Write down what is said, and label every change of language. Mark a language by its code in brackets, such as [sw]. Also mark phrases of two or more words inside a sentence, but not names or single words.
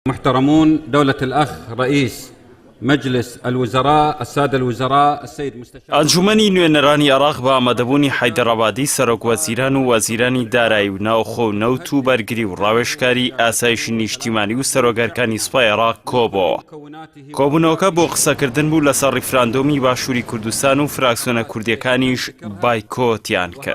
[ar] محترمون، دولة الأخ رئيس مجلس الوزراء السادة الوزراء السيد مستشار [ckb] ئەنجومەنی نوێنەرانی عێراق بە ئامادەبوونی حەیدەڕابادی سەرۆک وەزیران و وەزیرانی دارایی و ناوخۆ و نەوت و بەرگری و ڕاوێژکاری ئاسایشی نیشتیمانی و سەرۆکارەکانی سوپای عێراق کۆبەوە. کۆبوونەوەکە بۆ قسەکردن بوو لەسەر ڕیفراندۆمی باشووری کوردستان و فراکسیۆنە کوردیەکانیش بایکۆتیان کرد.